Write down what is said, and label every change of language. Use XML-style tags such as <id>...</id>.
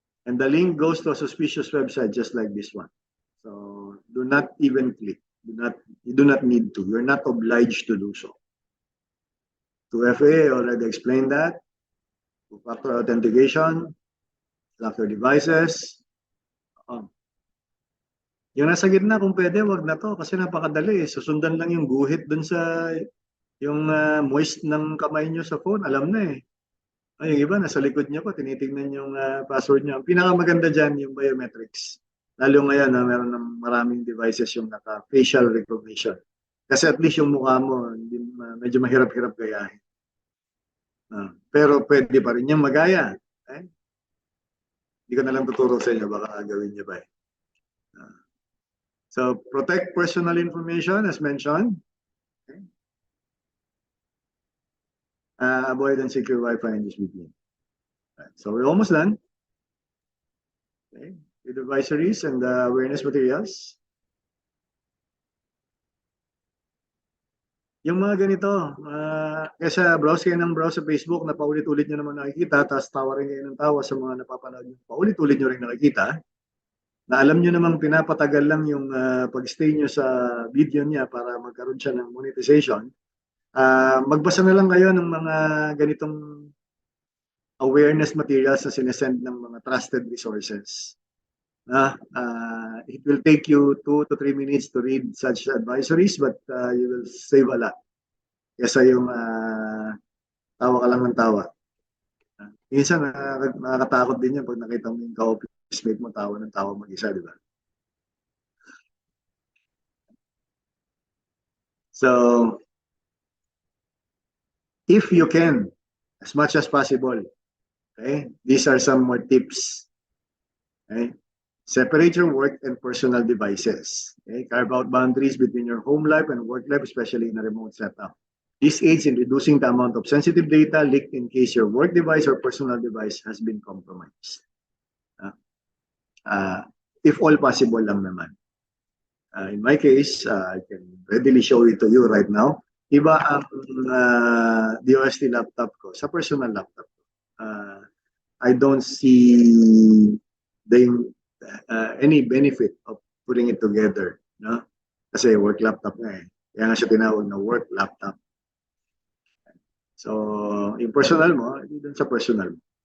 <en>And the link goes to a suspicious website just like this one. So, do not even click. You do not need to. You're not obliged to do so. 2FA already explained that. Two-factor authentication, lock your devices.</en> <tl>Yung nasa gitna, kung pwede, wag na to kasi napakadali. Susundan lang yung guhit dun sa yung moist ng kamay nyo sa phone. Alam na yung iba, nasa likod nyo pa, tinitingnan yung password nyo. Ang pinakamaganda dyan, yung biometrics. Lalo ngayon, meron ng maraming devices yung naka-facial recognition. Kasi at least yung mukha mo, medyo mahirap-hirap gayahin. Pero pwede pa rin yung magaya. Hindi ko na lang tuturo sa inyo, baka gawin nyo ba</tl> <en>So, protect personal information as mentioned. Okay. Avoid unsecure Wi-Fi and use VPN. Right. So, we're almost done. Okay. With advisories and awareness materials.</en> <tl>Yung mga ganito, kesa browse kayo ng browse sa Facebook na paulit-ulit nyo naman nakikita, tapos tawa rin kayo ng tawa sa mga napapanood nyo, paulit-ulit nyo rin nakikita, na alam nyo namang pinapatagal lang yung pag-stay nyo sa video niya para magkaroon siya ng monetization, magbasa na lang kayo ng mga ganitong awareness materials na sinesend ng mga trusted resources.</tl> <en>It will take you 2 to 3 minutes to read such advisories, but you will save a lot.</en> <tl>Kesa yung tawa ka lang ng tawa. Minsan nakakatakot din yan pag nakita mo yung ka-office mate mo tawa ng tawa mag-isa, di ba?</tl> <en>So, if you can, as much as possible, okay, these are some more tips. Okay? Separate your work and personal devices. Okay? Carve out boundaries between your home life and work life, especially in a remote setup. This aids in reducing the amount of sensitive data leaked in case your work device or personal device has been compromised. If all possible lang naman. In my case, I can readily show it to you right now.</en> <tl>Iba ang DOST laptop ko sa personal laptop ko.</tl> <en>I don't see any benefit of putting it together, no?</en> <tl>Kasi work laptop nga Kaya nga siya tinawag na work laptop. So, yung personal mo, hindi dun sa personal mo.</tl>